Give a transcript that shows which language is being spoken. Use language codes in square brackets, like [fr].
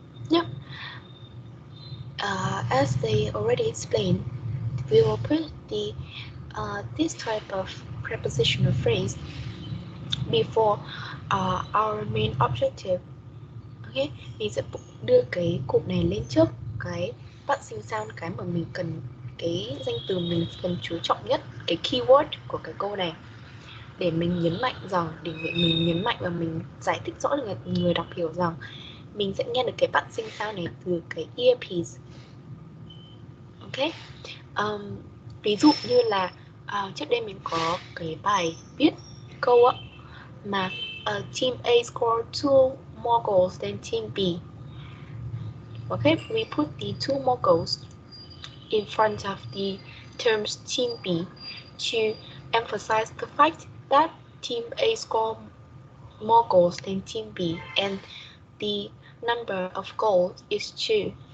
[en] Yeah. As they already explained, we will put the this type of prepositional phrase before our main objective. [vi] Ok, mình sẽ đưa cái cụm này lên trước cái passing sound, cái mà mình cần, cái danh từ mình cần chú trọng nhất, cái keyword của cái câu này, để mình nhấn mạnh rằng, mình nhấn mạnh và mình giải thích rõ cho người đọc hiểu rằng mình sẽ nghe được cái passing sound này từ cái earpiece. Ok, ví dụ như là trước đây mình có cái bài viết câu á, mà [en] team A scored 2 more goals than team B. Okay, we put the 2 more goals in front of the terms team B to emphasize the fact that team A scored more goals than team B, and the number of goals is 2.